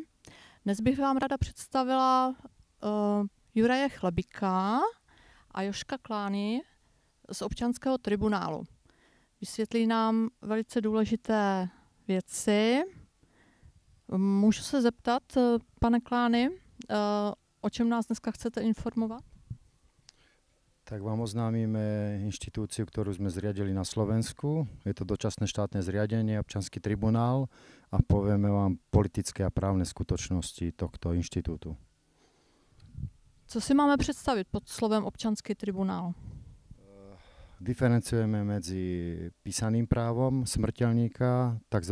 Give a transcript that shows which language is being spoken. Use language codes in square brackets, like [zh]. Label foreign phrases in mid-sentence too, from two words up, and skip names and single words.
[cs] Dnes bych vám ráda představila Juraje Chlebika a Joška Klány z občanského tribunálu. Vysvětlí nám velice důležité věci. Můžu se zeptat, pane Klány, o čem nás dneska chcete informovat? [sk] Tak vám oznámime inštitúciu, ktorú sme zriadili na Slovensku. Je to dočasné štátne zriadenie, občanský tribunál, a povieme vám politické a právne skutočnosti tohto inštitútu. [cs] Co si máme představit pod slovem občanský tribunál? [sk] Diferencujeme medzi písaným právom smrteľníka, tzv.